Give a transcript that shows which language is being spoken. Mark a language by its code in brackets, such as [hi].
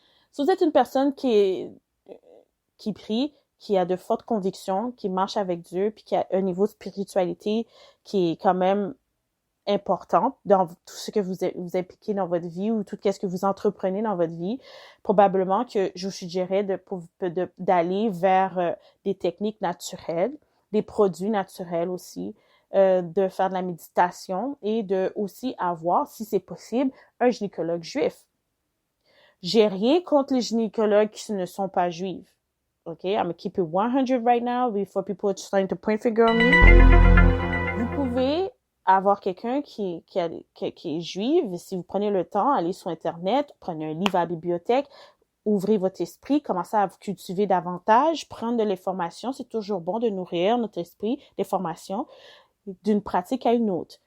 [fr] Si vous êtes une personne qui prie, qui a de fortes convictions, qui marche avec Dieu, puis qui a un niveau de spiritualité qui est quand même important dans tout ce que vous impliquez dans votre vie ou tout ce que vous entreprenez dans votre vie, probablement que je vous suggérerais d'aller vers des techniques naturelles, des produits naturels aussi, de faire de la méditation et de aussi avoir, si c'est possible, un gynécologue juif. J'ai rien contre les gynécologues qui ne sont pas juifs. [en] Okay, I'm gonna keep it 100 right now before people are starting to point finger on me. [fr] Vous pouvez avoir quelqu'un qui est juive, et si vous prenez le temps, allez sur Internet, prenez un livre à la bibliothèque, ouvrez votre esprit, commencez à vous cultiver davantage, prendre de l'information. C'est toujours bon de nourrir notre esprit d'information d'une pratique à une autre.